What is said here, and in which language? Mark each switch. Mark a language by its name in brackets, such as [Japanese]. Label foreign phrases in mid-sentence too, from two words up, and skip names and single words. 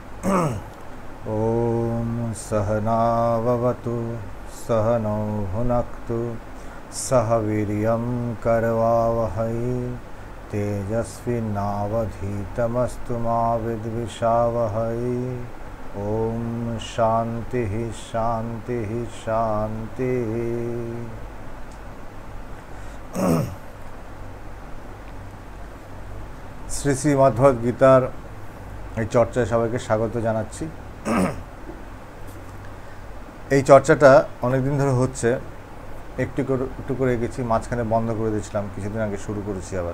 [Sanskrit] ॐ सहनाववतु सहनौ भुनक्तु सह वीर्यं करवावहै तेजस्विनावधीतमस्तु मा विद्विषावहै। ॐ शान्तिः शान्तिः शान्तिः। [Bangla] শ্রী শ্রী মদ্ভগবদ গীতার এই চর্চায় সবাইকে স্বাগত জানাচ্ছি। এই চর্চাটা অনেকদিন ধরে হচ্ছে, একটু করে গেছি, মাঝখানে বন্ধ করে দিয়েছিলাম, কিছুদিন আগে শুরু করেছি আবার।